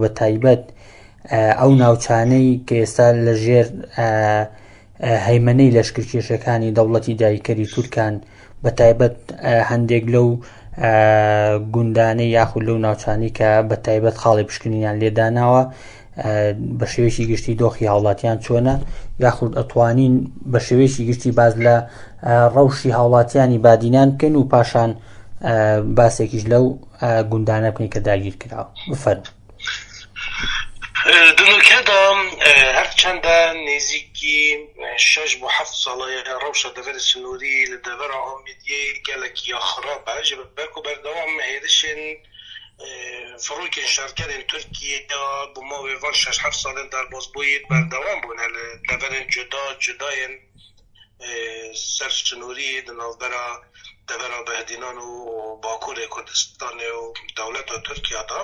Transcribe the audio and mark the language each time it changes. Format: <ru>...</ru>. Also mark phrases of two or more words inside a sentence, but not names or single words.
<ckb>بە تایبەت ئەو ناوچانەی کە ئێستا لە ژێر هەیمەنەی لەشکرکێشەکانی دەوڵەتی داگیرکەری تورکان، بە تایبەت هەندێک لەو گوندانەی یاخود لەو ناوچانی کە بە تایبەت خاڵی پشکنینیان لێداناوە، بە شێوەیەکی گشتی دۆخی هاوڵاتیان چۆنە، یاخود ئەتوانین بە شێوەیەکی گشتی باز لە ڕەوشی هاوڵاتیانی بادینان بکەین و پاشان باسێکیش لەو گوندانە بکەین کە داگیر کراوە. بفەرمووی.</ckb> <ku>دنوکەدا هەرچەندە نێزیکی 6 بۆ 7 ساڵەیە ڕەوشە دەڤەری سنووری لە دەڤەرە ئۆمیدیە گەلێکی خراپە ji ber ku berdewam êrişên firokên şerkerên Tirkiyeyê bi mavê van 6-7 salên derbasbûyî berdewam bûne li deverên cudayên ser Sinûriyê di navbera devera Behdînan û Bakurê Kurdistanê û dewleta Tirkiya da.</ku>